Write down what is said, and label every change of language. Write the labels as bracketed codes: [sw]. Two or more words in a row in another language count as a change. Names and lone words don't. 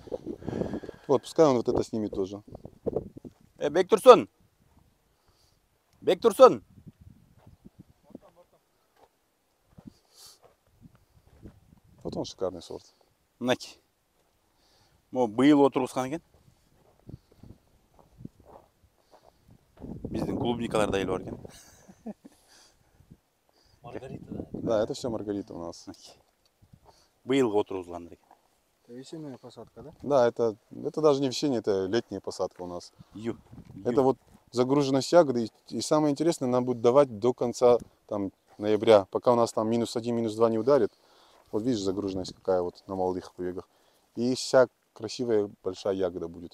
[ru] Вот, пускай он вот это снимет тоже. Бектурсон! Бектурсун. Вот он шикарный сорт. [ky] Мынакей. Мо быйыл отургузган экен. Биздин клубникаларда эле бар экен. [ru] Маргарита, да? Да, это все маргарита у нас. [ky] Быйылга отургузгандар экен. [ru] Это весенняя посадка, да? Да, это даже не весенняя, это летняя посадка у нас. Ю. Это вот загруженность ягоды. И самое интересное, нам будет давать до конца там, ноября, пока у нас там -1, -2 не ударит. Вот видишь, загруженность какая вот на молодых побегах. И вся красивая большая ягода будет.